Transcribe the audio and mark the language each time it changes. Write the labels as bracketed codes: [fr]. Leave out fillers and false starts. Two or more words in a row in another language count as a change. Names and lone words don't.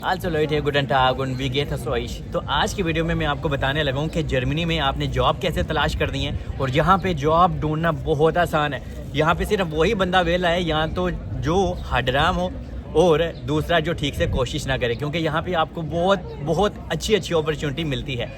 [de] आल्सो Leute, guten Tag und wie geht es euch? [hi] तो आज की वीडियो में मैं आपको बताने लगा हूँ कि जर्मनी में आपने जॉब कैसे तलाश कर दी है और यहाँ पे जॉब ढूंढना बहुत आसान है। यहाँ पे सिर्फ वही बंदा वेला है यहाँ तो जो हडराम हो और दूसरा जो ठीक से कोशिश ना करे, क्योंकि यहाँ पे आपको बहुत अच्छी अपॉर्चुनिटी मिलती है।